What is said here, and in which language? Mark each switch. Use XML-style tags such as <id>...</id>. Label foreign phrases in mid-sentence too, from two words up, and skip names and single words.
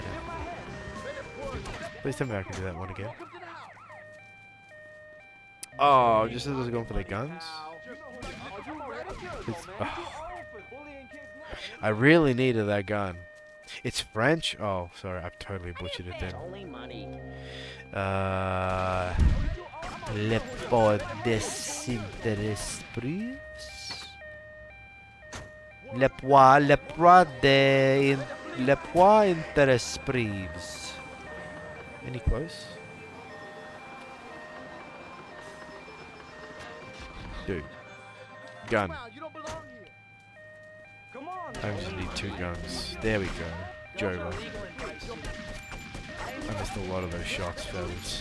<en>Please tell me I can do that one again. Oh, just as I was going for the guns? I really needed that gun. It's French? Oh, sorry, I've totally butchered it then.</en> <fr>Le pot des interesprives? Le pois interesprives.</fr> <en>Any close? Dude. Gun. I just need 2 guns. There we go. Jover. I missed a lot of those shots, fellas.</en>